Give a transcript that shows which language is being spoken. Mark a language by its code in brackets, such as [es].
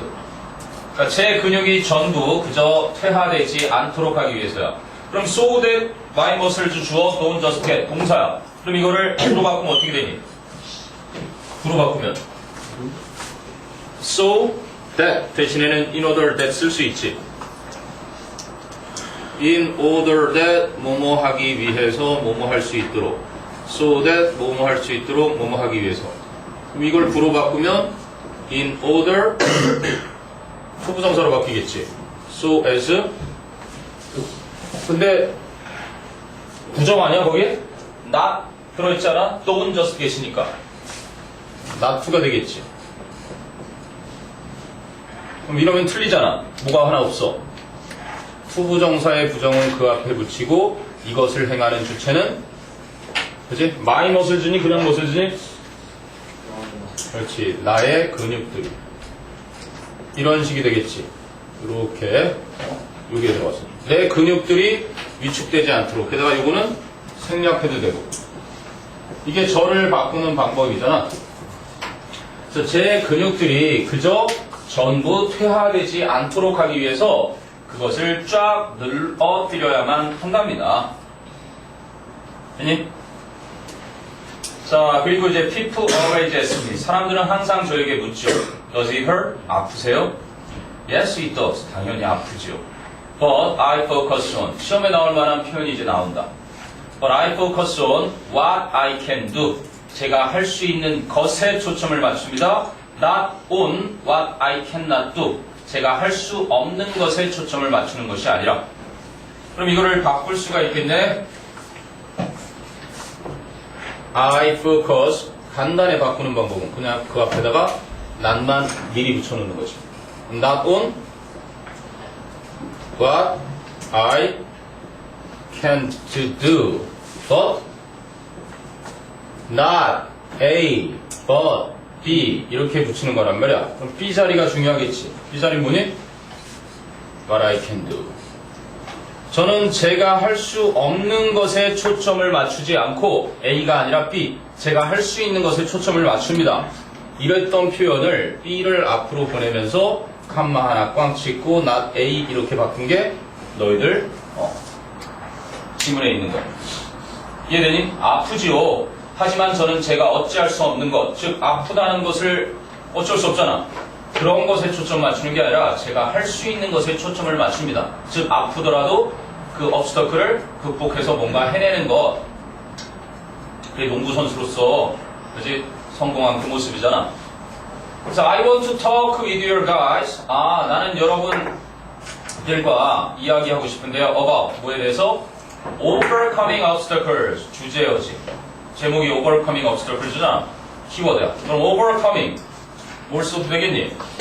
[ko] 그러니까 제 근육이 전부 그저 퇴화되지 않도록 하기 위해서야. [en] 그럼 so that my muscles 주어 don't just get 동사야. [ko] 그럼 이거를 구로 바꾸면 어떻게 되니? 구로 바꾸면 so that 대신에는 in order that 쓸 수 있지. in order that 뭐뭐 하기 위해서 뭐뭐 할 수 있도록. so that 뭐뭐 할 수 있도록 뭐뭐 하기 위해서. 그럼 이걸 구로 바꾸면 in order 후부정사로 바뀌겠지. [en] so as. [ko] 근데 부정 아니야 거기에? not 들어있잖아. [en] don't just get이니까 not to가 되겠지. [ko] 그럼 이러면 틀리잖아. 뭐가 하나 없어. 후부정사의 부정은 그 앞에 붙이고 이것을 행하는 주체는, 그치? my muscles니 그냥 muscles니? 그렇지. 나의 근육들. 이런 식이 되겠지. 이렇게 여기에 들어갔어. 내 근육들이 위축되지 않도록. 게다가 이거는 생략해도 되고. 이게 저를 바꾸는 방법이잖아. 그래서 제 근육들이 그저 전부 퇴화되지 않도록 하기 위해서 그것을 쫙 늘어뜨려야만 한답니다. 아니? 자, 그리고 이제 [en] people always ask me. [ko] 사람들은 항상 저에게 묻죠. [en] Does it hurt? [ko] 아프세요? [en] Yes, it does. [ko] 당연히 아프죠. [en] But I focus on. [ko] 시험에 나올 만한 표현이 이제 나온다. [en] But I focus on what I can do. [ko] 제가 할 수 있는 것에 초점을 맞춥니다. [en] Not on what I cannot do. [ko] 제가 할 수 없는 것에 초점을 맞추는 것이 아니라. 그럼 이거를 바꿀 수가 있겠네. [en] I focus. [ko] 간단히 바꾸는 방법은 그냥 그 앞에다가 not만 미리 붙여놓는 거지. [en] Not on what I can't do. But not A, but B [ko] 이렇게 붙이는 거란 말이야. 그럼 B 자리가 중요하겠지. B 자리 뭐니? [en] What I can do. [ko] 저는 제가 할 수 없는 것에 초점을 맞추지 않고 A가 아니라 B, 제가 할 수 있는 것에 초점을 맞춥니다. 이랬던 표현을 B를 앞으로 보내면서 칸마 하나 꽝 찍고 not A 이렇게 바꾼 게 너희들 지문에 있는 거야. 이해되니? 아프지요. 하지만 저는 제가 어찌할 수 없는 것, 즉 아프다는 것을 어쩔 수 없잖아. 그런 것에 초점 맞추는 게 아니라 제가 할 수 있는 것에 초점을 맞춥니다. 즉 아프더라도 그 obstacle을 극복해서 뭔가 해내는 것. 그게 농구 선수로서 그지 성공한 그 모습이잖아. [en] 그래서 I want to talk with your guys. [ko] 나는 여러분들과 이야기하고 싶은데요. about 뭐에 대해서? [en] overcoming obstacles. 주제어지. [ko] 제목이 overcoming obstacles잖아. 키워드야. 그럼 overcoming 뭘 써도 되겠니?